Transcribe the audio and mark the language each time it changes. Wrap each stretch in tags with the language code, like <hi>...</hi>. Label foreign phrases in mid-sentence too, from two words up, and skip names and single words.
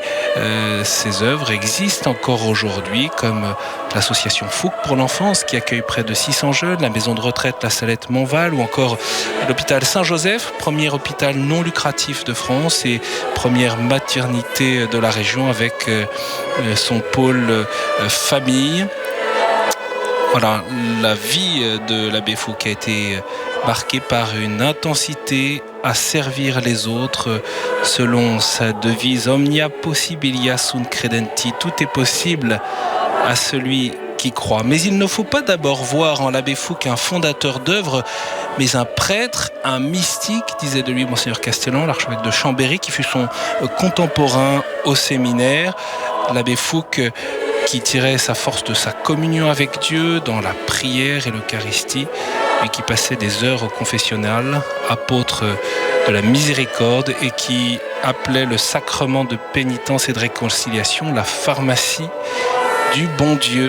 <fr>Ces œuvres existent encore aujourd'hui, comme l'association Fouque pour l'enfance qui accueille près de 600 jeunes, la maison de retraite La Salette Montval, ou encore l'hôpital Saint-Joseph, premier hôpital non lucratif de France et première maternité de la région avec son pôle famille. Voilà, la vie de l'abbé Fouque a été marquée par une intensité à servir les autres selon sa devise</fr> <la>Omnia possibilia sunt credenti.</la> <fr>Tout est possible à celui qui croit. Mais il ne faut pas d'abord voir en l'abbé Fouque un fondateur d'œuvre, mais un prêtre, un mystique, disait de lui monseigneur Castellan, l'archevêque de Chambéry, qui fut son contemporain au séminaire. L'abbé Fouque qui tirait sa force de sa communion avec Dieu dans la prière et l'Eucharistie, et qui passait des heures au confessionnal, apôtre de la miséricorde, et qui appelait le sacrement de pénitence et de réconciliation la pharmacie du bon Dieu.</fr>